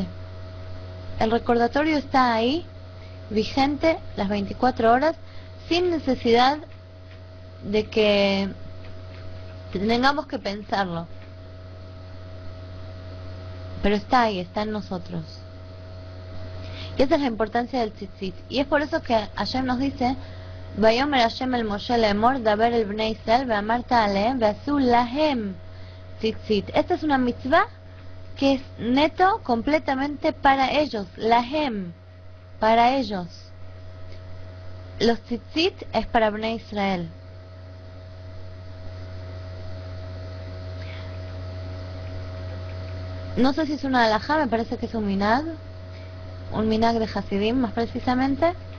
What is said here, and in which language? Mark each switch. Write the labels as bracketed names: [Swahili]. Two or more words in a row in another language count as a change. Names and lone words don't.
[Spanish] El recordatorio está ahí, vigente las 24 horas, sin necesidad de que tengamos que pensarlo. Pero está ahí, está en nosotros. Y esa es la importancia del tzitzit. Y es por eso que Hashem nos dice: [Hebrew] ויאמר השם אל משה לאמר דבר אל בני ישראל ואמרת אלהם ועשו להם ציצית. [Spanish] Esta es una mitzvah que es neto, completamente para ellos. Lahem, para ellos. Los tzitzit es para [Hebrew] בני ישראל. [Spanish] No sé si es una halajá, me parece que es un minag de Hasidim más precisamente.